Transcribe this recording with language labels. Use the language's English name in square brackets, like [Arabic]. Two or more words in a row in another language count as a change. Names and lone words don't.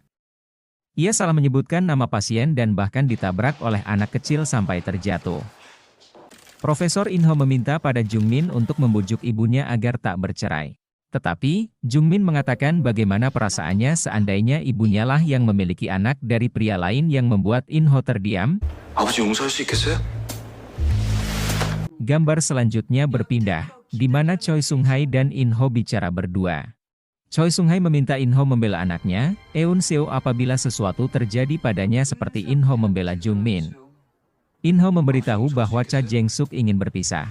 [Indonesian] Ia salah menyebutkan nama pasien dan bahkan ditabrak oleh anak kecil sampai terjatuh. Profesor In-ho meminta pada Jung-min untuk membujuk ibunya agar tak bercerai. Tetapi, Jung-min mengatakan bagaimana perasaannya seandainya ibunya lah yang memiliki anak dari pria lain yang membuat In-ho terdiam. [Korean] 아버지 용서할 수 있겠어요? [Indonesian] Gambar selanjutnya berpindah, di mana Choi Sung-hae dan In-ho bicara berdua. Choi Sung-hae meminta In-ho membela anaknya, Eun-seo apabila sesuatu terjadi padanya seperti In-ho membela Jung-min. In-ho memberitahu bahwa Cha Jeng-suk ingin berpisah.